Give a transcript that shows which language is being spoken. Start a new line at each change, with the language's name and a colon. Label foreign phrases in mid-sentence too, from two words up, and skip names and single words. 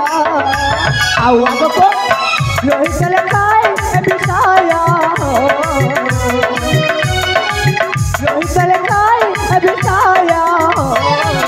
Odia: ଆଉ ଆଗକୁ
Bangla: রোহিত লেখায় বিষয় রোহিত লেখায় বিষয়
Odia: ହଁ